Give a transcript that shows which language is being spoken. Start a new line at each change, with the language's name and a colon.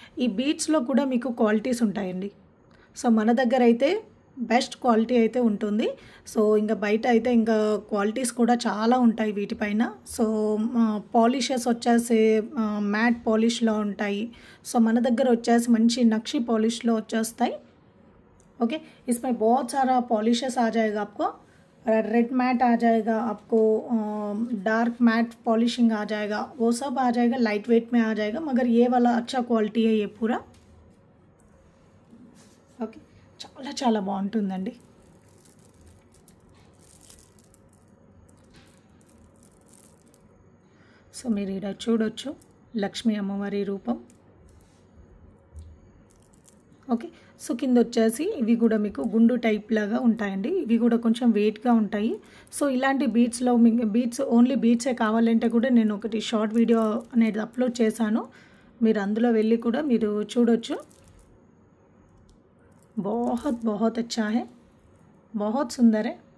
Telugu: ఈ బీడ్స్లో కూడా మీకు క్వాలిటీస్ ఉంటాయండి. సో మన దగ్గర అయితే బెస్ట్ క్వాలిటీ అయితే ఉంటుంది. సో ఇంకా బయట అయితే ఇంకా క్వాలిటీస్ కూడా చాలా ఉంటాయి వీటిపైన. సో పాలిషెస్ వచ్చేసి మ్యాట్ పాలిష్లో ఉంటాయి. సో మన దగ్గర వచ్చేసి మంచి నక్షి పాలిష్లో వచ్చేస్తాయి.
Hindi: ओके, इसमें बहुत सारा पॉलिशेस आ जाएगा आपको. रेड मैट आ जाएगा आपको, डार्क मैट पॉलिशिंग आ जाएगा, वो सब आ जाएगा. लाइट वेट में आ जाएगा, मगर ये वाला अच्छा क्वालिटी है ये पूरा.
Telugu: ओके, చాలా చాలా బాగుంటుందండి. సో మీరు ఇక్కడ చూడొచ్చు లక్ష్మీ అమ్మవారి రూపం. ఓకే, సో కింద వచ్చేసి ఇవి కూడా మీకు గుండు టైప్ లాగా ఉంటాయండి. ఇవి కూడా కొంచెం వెయిట్గా ఉంటాయి. సో ఇలాంటి బీడ్స్లో మీకు బీడ్స్ ఓన్లీ బీడ్సే కావాలంటే కూడా నేను ఒకటి షార్ట్ వీడియో అనేది అప్లోడ్ చేశాను, మీరు అందులో వెళ్ళి కూడా మీరు చూడొచ్చు.
Hindi: बहुत बहुत अच्छा है, बहुत सुंदर है.